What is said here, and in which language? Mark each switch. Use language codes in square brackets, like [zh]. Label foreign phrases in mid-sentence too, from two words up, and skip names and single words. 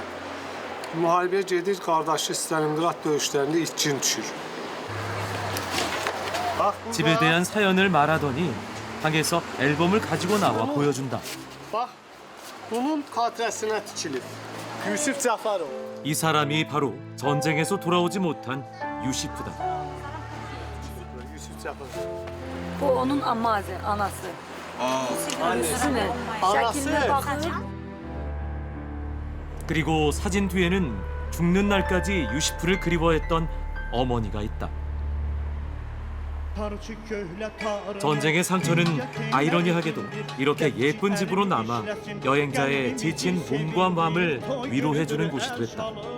[az] Müharibəyə gedir, qardaşı Stalingrad döyüşlərində itkin düşür. [ko] 집에 대한 사연을 말하더니 방에서 앨범을 가지고 나와 보여준다. [az] Bax, bunun xatirəsinə tikilib. Yusif Cəfərov. [ko] 이 사람이 바로 전쟁에서 돌아오지 못한 유시프다. [az] Yusif Cəfərov. Bu onun anası. Annesi. Şəklinə baxın. [ko] 그리고 사진 뒤에는 죽는 날까지 유시프를 그리워했던 어머니가 있다. 전쟁의 상처는 아이러니하게도 이렇게 예쁜 집으로 남아 여행자의 지친 몸과 마음을 위로해주는 곳이 됐다.